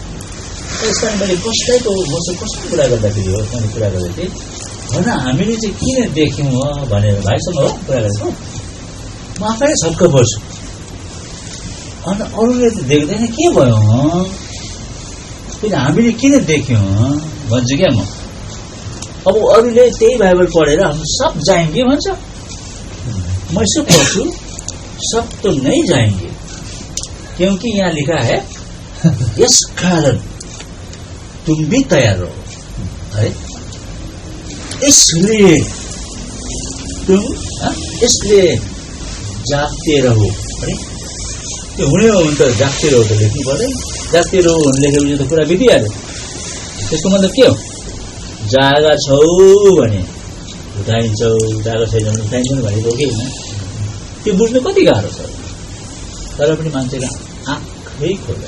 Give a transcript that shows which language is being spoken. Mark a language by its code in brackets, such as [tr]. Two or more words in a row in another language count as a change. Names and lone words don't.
[ne] त्यसकारण मैले कसैको कुरा गर्दाखेरि हो, मैले कुरा गर्दै थिएँ भन हामीले चाहिँ किन देख्यौँ भनेर भाइसँग हो कुरा गरेको। म आफै छक्क पर्छु। अन्त अरूले त देख्दैन के भयो किन हामीले किन देख्यौँ भन्छु क्या म। अब अरूले त्यही बाइबल पढेर [hi] हम सब जाएंगे [ne] भन्छ, म यसो पढ्छु [hi] सब तो नहीं जाएंगे, क्योंकि यहाँ लिखा है यस कारण तुम भी तैयार रहो, है इसलिए जागते रहो। [ne] है त्यो हुने हो भने त [hi] जागते रहो [ne] त लेख्नु पर्दैन, [hi] जागते रहो [ne] भने लेखेपछि त कुरा बितिहाल्यो। त्यसको मतलब के हो? जागा छौ भने उठाइन्छौ, जागा छैन भने उठाइन्छन् भनेको के होइन? त्यो बुझ्नु कति गाह्रो छ, तर पनि मान्छेको आँखै खोल्दैन।